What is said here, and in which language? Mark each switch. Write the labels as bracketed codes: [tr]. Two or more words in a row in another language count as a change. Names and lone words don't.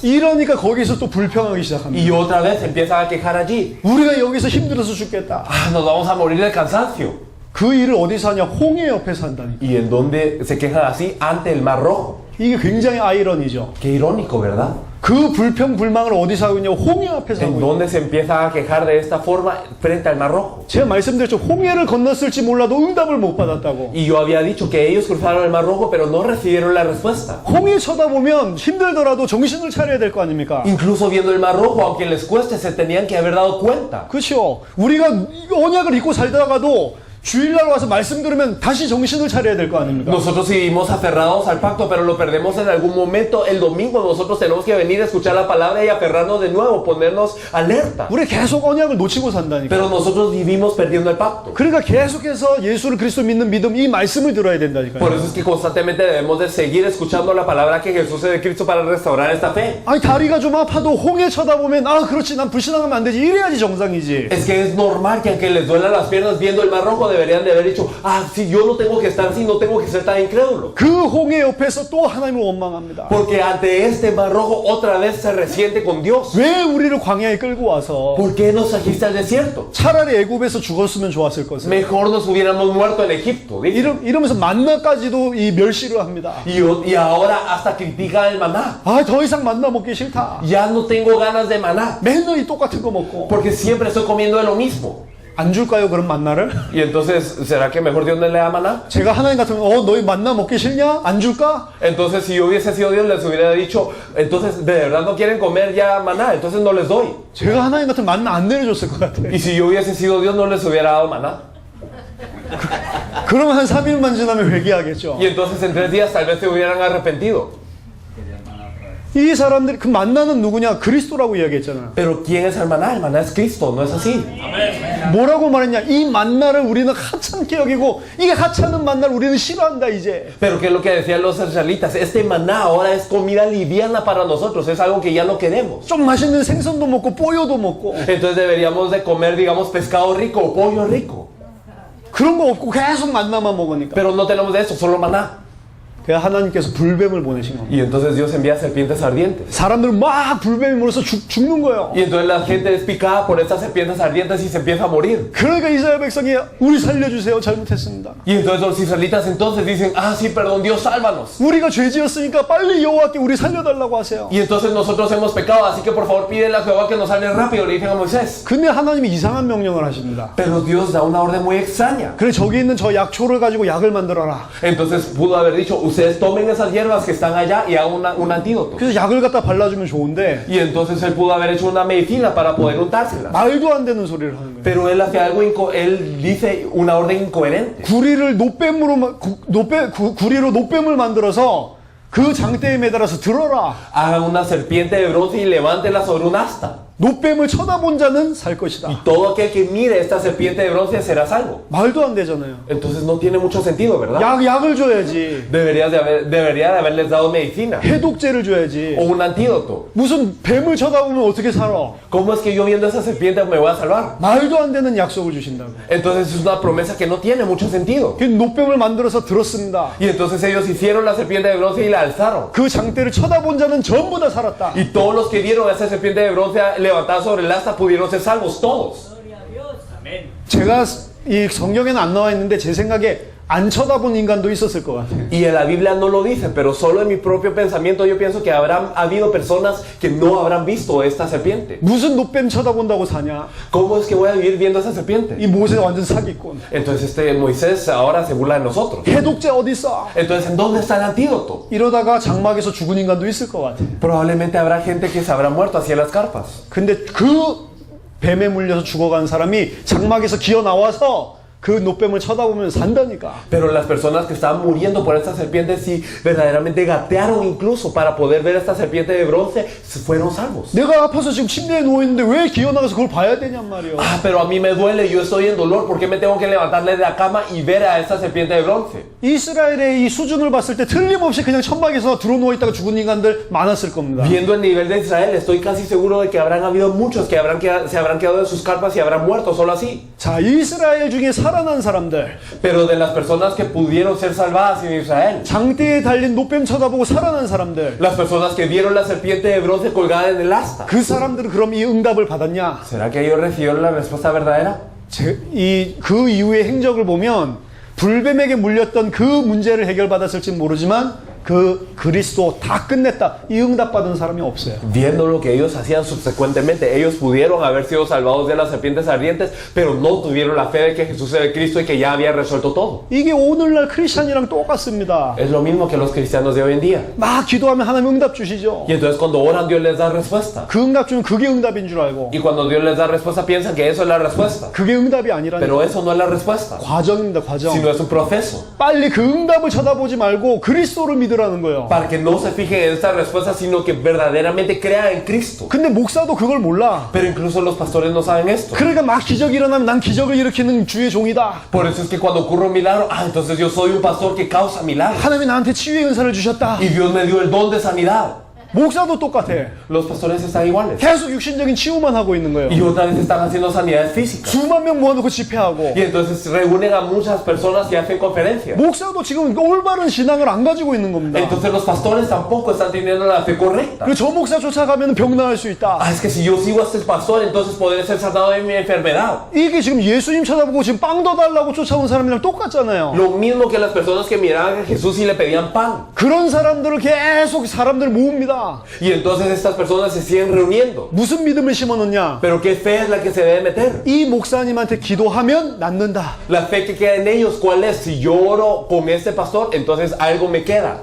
[ko] 이러니까 거기서 또 불평하기 시작합니다. [es] Y otra vez empiezan a quejar allí. [ko] 우리가 여기서 힘들어서 죽겠다. [es] Ah, nos vamos a morir de cansancio. [ko] 그 일을 어디서 하냐? 홍해 옆에서 한다니까. [es] ¿Y en dónde se quejan así? Ante el Mar Rojo. [ko] 이게 굉장히 아이러니죠. [es] Qué irónico, ¿verdad? [ko] 그 불평 불망을 어디서 하고 있냐? 홍해 앞에서 [es] En [ko] 하고 있냐? [es] dónde se empieza a quejar de esta forma frente al Mar Rojo. [ko] 제가 말씀드렸죠. 홍해를 건넜을지 몰라도 응답을 못 받았다고. [es] Y yo había dicho que ellos cruzaron el Mar Rojo, pero no recibieron la respuesta. [ko] 홍해 쳐다보면 힘들더라도 정신을 차려야 될 거 아닙니까? [es] Incluso viendo el Mar Rojo, aunque les cueste, se tenían que haber dado cuenta. [ko] 그렇죠. 우리가 언약을 잊고 살다가도 주일날 와서 말씀 들으면 다시 정신을 차려야 될 거 아닙니까? [es] Nosotros vivimos aferrados al pacto, pero lo perdemos en algún momento. El domingo nosotros tenemos que venir a escuchar la palabra y aferrarnos de nuevo, ponernos alerta. [ko] 우리 계속 언약을 놓치고 산다니까. [es] Pero nosotros vivimos perdiendo el pacto. [ko] 그러니까 계속해서 예수를 그리스도 믿는 믿음 이 말씀을 들어야 된다니까요. [es] Por eso es que constantemente debemos de seguir escuchando la palabra que Jesús es de Cristo para restaurar esta fe. [ko] 아니 다리가 좀 아파도 홍해 쳐다보면 아 그렇지 난 불신앙하면 안 되지 이래야지 정상이지. [es] Es que es normal que aunque les duelan las piernas viendo el Mar Rojo deberían de haber dicho, ah, sí, yo no tengo que estar así, no tengo que ser tan incrédulo. [ko] 그 홍해 옆에서 또 하나님을 원망합니다. [es] Porque ante este Mar Rojo otra vez se resiente con Dios. [ko] 왜 우리를 광야에 끌고 와서 [es] ¿Por qué nos trajiste al desierto? [ko] 차라리 애굽에서 죽었으면 좋았을 것을. [es] Mejor nos hubiéramos muerto en Egipto. ¿Dice? [ko] 이러면서 만나까지도 이 멸시를 합니다. [es] Y ahora hasta critica el maná. [ko] 아 더 이상 만나 먹기 싫다. [es] Ya no tengo ganas de maná. [ko] 맨날 이 똑같은 거 먹고. [es] Porque siempre estoy comiendo de lo mismo. [ko] 안 줄까요 그럼 만나를? [es] Y entonces, ¿será que mejor Dios no le da maná? [ko] 제가 하나님 같으면 너희 만나 먹기 싫냐? 안 줄까? [es] Entonces, si yo hubiese sido Dios, les hubiera dicho, entonces, ¿de verdad no quieren comer ya maná? Entonces no les doy. [ko] 제가 하나님 같으면 만나 안 내려줬을 것 같아. [es] Y si yo hubiese sido Dios, no les hubiera dado maná. [ko] 그러면 한 3일만 지나면 회개하겠죠. [es] Y entonces en 3 días tal vez se hubieran arrepentido. [ko] 이 사람들이 그 만나는 누구냐? 그리스도라고 이야기했잖아요. [es] Pero ¿quién es el maná? El maná es Cristo, ¿no es así? [ko] 뭐라고 말했냐? 이 만나를 우리는 하찮게 여기고 이게 하찮은 만나를 우리는 싫어한다 이제. [es] Pero ¿qué es lo que decían los israelitas? Este maná ahora es comida liviana para nosotros, es algo que ya no queremos. [ko] 좀 맛있는 생선도 먹고 뽀요도 먹고 [es] Entonces deberíamos de comer, digamos, pescado rico o pollo rico. [ko] 그런 거 없고 계속 만나만 먹으니까. [es] Pero no tenemos de eso, solo maná. [ko] 그래서 하나님께서 불뱀을 보내신 겁니다. [es] Y entonces Dios envía serpientes ardientes. [ko] 사람들은 막 불뱀이 물어서 죽는 거예요. [es] Y entonces la gente es picada por estas serpientes ardientes y se empieza a morir. [ko] 그러니까 이스라엘 백성이 우리 살려주세요. 잘못했습니다. [es] Y entonces los israelitas entonces dicen, ah, sí, perdón, Dios, sálvanos. [ko] 우리가 죄 지었으니까 빨리 여호와께 우리 살려달라고 하세요. [es] Y entonces nosotros hemos pecado, así que por favor pídele a Jehová que nos salve rápido, le dicen a Moisés. [ko] 근데 하나님이 이상한 명령을 하십니다. [es] Pero Dios da una orden muy extraña. [ko] 그래 저기 있는 저 약초를 가지고 약을 만들어라. [es] Entonces pudo haber dicho, ustedes tomen esas hierbas que están allá y hagan un antídoto. [ko] 그래서 약을 갖다 발라주면 좋은데 [es] Y entonces él pudo haber hecho una medicina para poder untárselas. [ko] 말도 안 되는 소리를 하는 거예요. [es] Pero él hace algo, él dice una orden incoherente. [ko] 구리를 구리로 노뱀을 만들어서 그 장대에 매달아서 들어라. [es] Hagan una serpiente de bronce y levántela sobre un asta. [ko] 노뱀을 쳐다본 자는 살 것이다. [es] Y todo aquel que mire esta serpiente de bronce será salvo. [ko] 말도 안 되잖아요. [es] Entonces no tiene mucho sentido, ¿verdad? [ko] 약을 줘야지. [es] Debería de haberles dado medicina [ko] 해독제를 줘야지. [es] o un antídoto. [ko] 무슨 뱀을 쳐다보면 어떻게 살아? [es] ¿Cómo es que yo viendo esa serpiente me voy a salvar? [ko] 말도 안 되는 약속을 주신다고. [es] Entonces es una promesa que no tiene mucho sentido. [ko] 그 노뱀을 만들어서 들었습니다. [es] Y entonces ellos hicieron la serpiente de bronce y la alzaron. [ko] 그 장대를 쳐다본 자는 전부 다 살았다. [es] Y todos los que vieron a esa serpiente de bronce levantada sobre el asta pudieron ser salvos, todos. [ko] 제가 이 성경에는 안 나와 있는데 제 생각에 안 쳐다본 인간도 있었을 것 같아요. [es] Y en la Biblia no lo dice, pero solo en mi propio pensamiento yo pienso que habrán habido personas que no habrán visto esta serpiente. [ko] 무슨 노뱀 쳐다본다고 사냐? [es] ¿Cómo es que voy a vivir viendo esa serpiente? [ko] 이 모세 완전 사기꾼. [es] Entonces Moisés ahora se burla de nosotros. [ko] 해독제 어디 있어? [es] Entonces, ¿en dónde está el antídoto? [ko] 이러다가 장막에서 죽은 인간도 있을 것 같아. [es] Probablemente habrá gente que se habrá muerto hacia las carpas. [ko] 근데 그 뱀에 물려서 죽어간 사람이 장막에서 기어 나와서 그 노뱀을 쳐다보면 산다니까. [es] Pero las personas que estaban muriendo por esta serpiente sí verdaderamente gatearon incluso para poder ver esta serpiente de bronce, fueron salvos. [ko] 내가 아파서 지금 침대에 누워 있는데 왜 기어 나가서 그걸 봐야 되냔 말이야. [es] Ah, pero a mí me duele, yo estoy en dolor, ¿por qué me tengo que levantarle de la cama y ver a esta serpiente de bronce? [ko] 이스라엘의 이 수준을 봤을 때 틀림없이 그냥 천막에서 들어 누워 있다가 죽은 인간들 많았을 겁니다. [es] Viendo el nivel de Israel, estoy casi seguro de que habrán habido muchos que se habrán quedado en sus carpas y habrán muerto solo así. [ko] 자, 이스라엘 중에 살아난 사람들, [es] Pero de las personas que pudieron ser salvadas en Israel, [ko] 장대에 달린 노뱀 쳐다보고 살아난 사람들, [es] las personas que vieron la serpiente de bronce colgada en el asta, [ko] 그 사람들은 그럼 이 응답을 받았냐? [es] ¿será que ellos recibieron la respuesta verdadera? [ko] 그 이후의 행적을 보면 불뱀에게 물렸던 그 문제를 해결받았을지 모르지만 그 그리스도 다 끝냈다. 이 응답 받은 사람이 없어요. [es] Viendo lo que ellos hacían subsecuentemente, ellos pudieron haber sido salvados de las serpientes ardientes, pero no tuvieron la fe de que Jesús era el Cristo y que ya había resuelto todo. [ko] 이게 오늘날 크리스찬이랑 똑같습니다. [es] Es lo mismo que los cristianos de hoy en día. [ko] 막 기도하면 하나님 응답 주시죠. [es] Y entonces cuando oran, Dios les da respuesta. [ko] 그 응답 주면 그게 응답인 줄 알고. [es] Y cuando Dios les da respuesta, piensan que eso es la respuesta. [ko] 그게 응답이 아니라니까. [es] Pero eso no es la respuesta, [ko] 과정입니다, 과정. [es] sino es un proceso. [ko] 빨리 그 응답을 쳐다보지 말고 그리스도를 믿으라는 거예요. [es] Para que no se fijen en esta respuesta, sino que verdaderamente crean en Cristo. [ko] 근데 목사도 그걸 몰라. [es] Pero incluso los pastores no saben esto. [ko] 그러니까 막 기적이 일어나면 난 기적을 일으키는 주의 종이다. [es] Por eso es que cuando ocurre un milagro, entonces yo soy un pastor que causa milagros. [ko] 하나님이 나한테 치유의 은사를 주셨다. [es] Y Dios me dio el don de sanidad. [ko] 목사도 똑같아. [es] Los pastores están iguales. [ko] 계속 육신적인 치유만 하고 있는 거예요. [es] Y otra vez están haciendo sanidades físicas. [ko] 수만 명 모아놓고 집회하고. [es] Y entonces reúnen a muchas personas y hacen conferencias. [ko] 목사도 지금 올바른 신앙을 안 가지고 있는 겁니다. [es] Entonces los pastores tampoco están teniendo la fe correcta. [ko] 그리고 저 목사 쫓아가면 병 나을 수 있다. [es] Es que si yo sigo a este pastor, entonces podré ser sanado de mi enfermedad. [ko] 이게 지금 예수님 쳐다보고 지금 빵 더 달라고 쫓아온 사람이랑 똑같잖아요. [es] Lo mismo que las personas que miraban a Jesús y le pedían pan. [ko] 그런 사람들을 계속 사람들 모읍니다. [es] Y entonces estas personas se siguen reuniendo. [ko] 무슨 믿음을 심어놓냐? [es] Pero ¿qué fe es la que se debe meter? [ko] 이 목사님한테 기도하면 낫는다. [es] La fe que queda en ellos, ¿cuál es? Si yo oro con este pastor, entonces algo me queda.